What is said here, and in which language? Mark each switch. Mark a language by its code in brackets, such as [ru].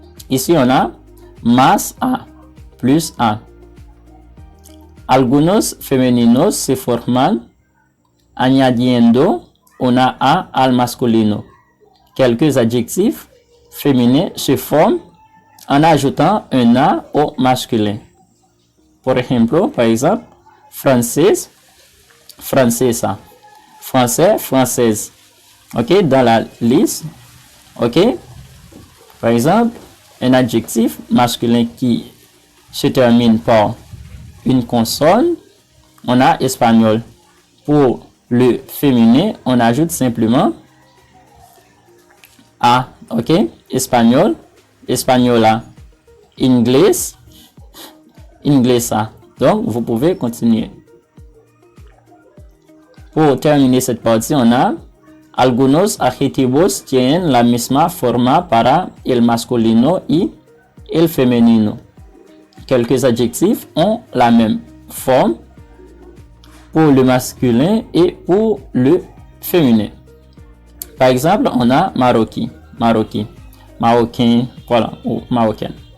[fr] Ici, on a [es] más A plus A. Algunos femeninos se forman añadiendo una A al masculino. [fr] Quelques adjectifs féminins se forment en ajoutant un A au masculin. Par exemple, française, francesa. Français, française. OK, dans la liste. OK? Par exemple, un adjectif masculin qui se termine par une consonne, on a espagnol. Pour le féminin, on ajoute simplement A. OK? [es] Espagnol, española. Inglés, inglesa. [fr] Donc, vous pouvez continuer. Pour terminer cette partie, on a [es] algunos adjetivos tienen la misma forma para el masculino y el femenino. [fr] Quelques adjectifs ont la même forme pour le masculin et pour le féminin. Par exemple, on a maroquí, marocain, voilà, ou marocaine.